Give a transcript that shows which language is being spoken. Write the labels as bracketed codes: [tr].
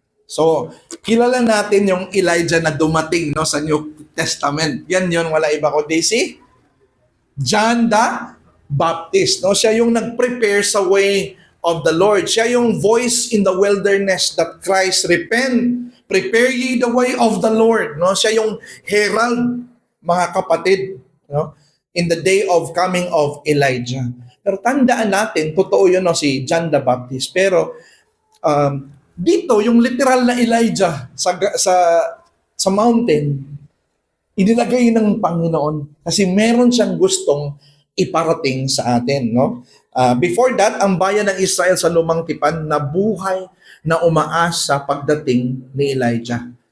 [tl] So, kilala natin yung Elijah na dumating, no, sa New Testament. Yan yun, wala iba kundi si John the Baptist. No? Siya yung nag-prepare sa way of the Lord. Siya yung [en] voice in the wilderness that Christ, "Repent, prepare ye the way of the Lord." [tl] No? Siya yung herald, mga kapatid, no? [en] In the day of coming of Elijah. [tl] Pero tandaan natin, totoo yun, no, si John the Baptist. Pero dito, yung literal na Elijah sa mountain, inilagay ng Panginoon kasi meron siyang gustong iparating sa atin, no? Before that, ang bayan ng Israel sa Lumang Tipan na buhay na umaasa pagdating ni Elijah.